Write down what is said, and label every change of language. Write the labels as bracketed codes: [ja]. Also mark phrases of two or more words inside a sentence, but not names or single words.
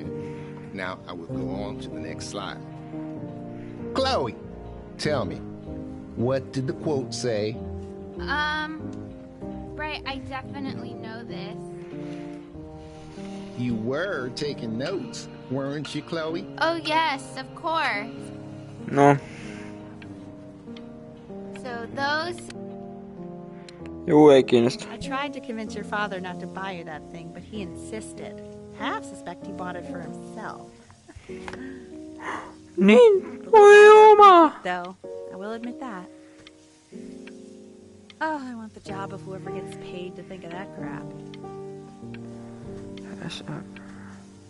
[en] Now I will go on to the next slide. Chloe, tell me, what did the quote say? Right, I definitely know this. You were taking notes, weren't you, Chloe? Oh, yes, of course. No. So those... [fi] Juu, ei kiinnosta. [en] I tried to convince your father not to buy you that thing, but he insisted. Half suspect he bought it for himself. [fi] Niin, voi oma. [en] Though, I will admit that. Oh, I want the job of whoever gets paid to think of that crap.